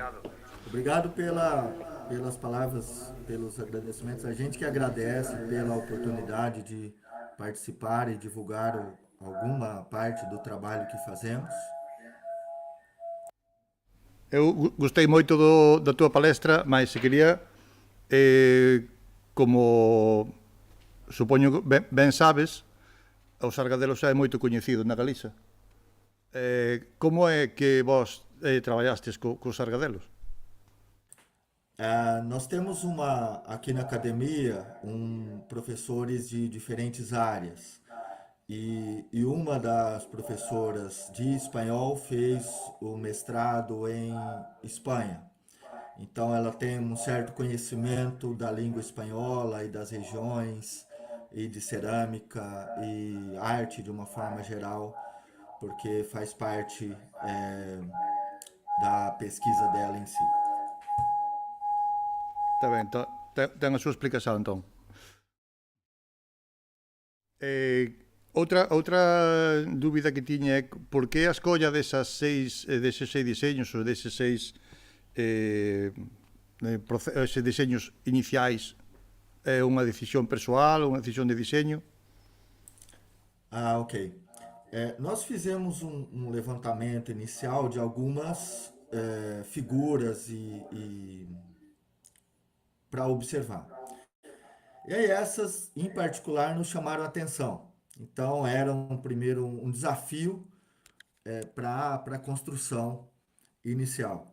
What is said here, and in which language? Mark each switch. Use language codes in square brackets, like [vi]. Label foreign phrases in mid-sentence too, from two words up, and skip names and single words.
[pt] Obrigado pelas palavras, pelos agradecimentos. A gente que agradece pela oportunidade de participar e divulgar alguma parte do trabalho que fazemos. [gl] Eu gostei moito da tua palestra, mas se queria, como supoño ben sabes, o Sargadelos é moito coñecido na Galiza. Como é que vos traballastes co Sargadelos? [pt] Nós temos aqui na academia professores de diferentes áreas. E uma das professoras de espanhol fez o mestrado em Espanha. Então, ela tem um certo conhecimento da língua espanhola e das regiões, e de cerâmica e arte de uma forma geral, porque faz parte da pesquisa dela em si. [gl] Está ben, ten a súa explicación, entón. Outra dúbida que tiña é por que a escolla deses seis diseños ou deses seis diseños iniciais é unha decisión persoal ou unha decisión de diseño? [pt] Ok. Nós fizemos um levantamento inicial de algumas figuras para observar. E aí essas, em particular, nos chamaram a atenção. Então, era primeiro um desafio para a construção inicial.